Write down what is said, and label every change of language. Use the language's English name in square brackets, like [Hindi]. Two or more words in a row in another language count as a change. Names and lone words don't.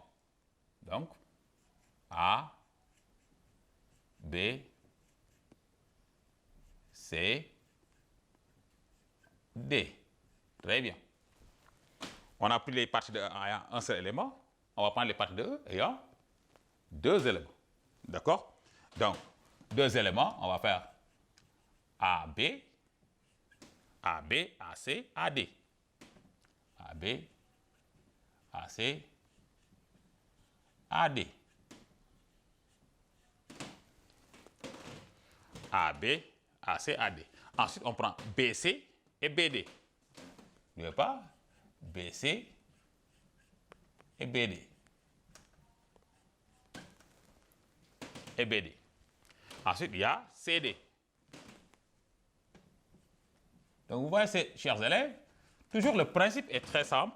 [French] Donc, A, B, C, D. Très bien. On a pris les parties de E ayant un seul élément. On va prendre les parties de E ayant 2 éléments. D'accord? Donc, 2 éléments, on va faire AB, AB, AC, AD. AB, AC, AD. AB, AC, AD. Ensuite, on prend BC et BD. N'oubliez pas, BC et BD. Et BD. Ensuite, il y a CD. Donc, vous voyez, chers élèves, toujours le principe est très simple.